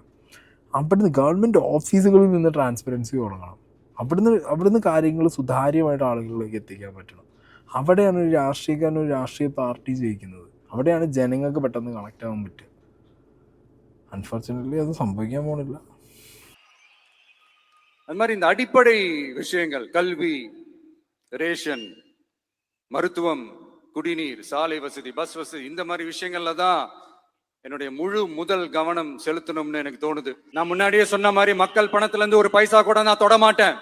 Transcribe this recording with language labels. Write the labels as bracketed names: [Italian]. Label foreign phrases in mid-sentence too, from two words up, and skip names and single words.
[Malayalam] അവിടുന്ന് ഗവൺമെൻറ് ഓഫീസുകളിൽ നിന്ന് ട്രാൻസ്പെറൻസി തുടങ്ങണം. അവിടുന്ന് കാര്യങ്ങൾ സുതാര്യമായിട്ട് ആളുകളിലേക്ക് എത്തിക്കാൻ പറ്റണം. അവിടെയാണ് ഒരു രാഷ്ട്രീയക്കാരൻ ഒരു രാഷ്ട്രീയ പാർട്ടി ജയിക്കുന്നത്. അവിടെയാണ് ജനങ്ങൾക്ക് പെട്ടെന്ന് കണക്റ്റ് ആവാൻ പറ്റുക. അൺഫോർച്യുനേറ്റ്ലി അത് സംഭവിക്കാൻ പോണില്ല. [Tamil] அது மாதிரி இந்த அடிப்படை விஷயங்கள், கல்வி, ரேஷன், மருத்துவம், குடிநீர், சாலை வசதி, பஸ் வசதி, இந்த மாதிரி விஷயங்கள்ல தான் என்னுடைய முதல் கவனம் செலுத்தணும்னு எனக்கு தோணுது. நான் முன்னாடியே சொன்ன மாதிரி மக்கள் பணத்துல இருந்து ஒரு பைசா கூட நான் தொட மாட்டேன்.